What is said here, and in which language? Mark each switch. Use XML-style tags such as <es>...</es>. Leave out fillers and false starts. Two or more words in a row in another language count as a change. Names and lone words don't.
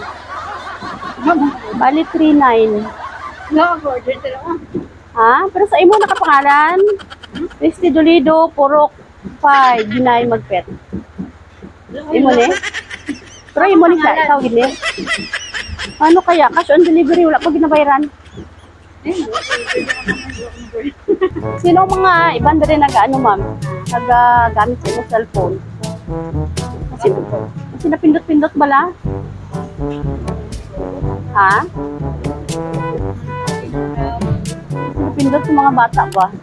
<tl>Bali, 3.9. No, order talaga. Ha?</tl> <hil>Pero sa imo nakapangalan, Christy Dolido, Purok 5, Ginay Magpet. Imo ni? Pero imo ni siya, ikaw gini.</hil> <tl>Ano kaya?</tl> <en>Cash on delivery,</en> <hil>wala pa ginabayaran.</hil> <tl>Sino ang mga ibang rin nag-ano, ma'am?</tl> <hil>Nag-gamit sa imo cellphone? Kasi napindot-pindot bala? Ha? Napindot sa mga bata ba?</hil>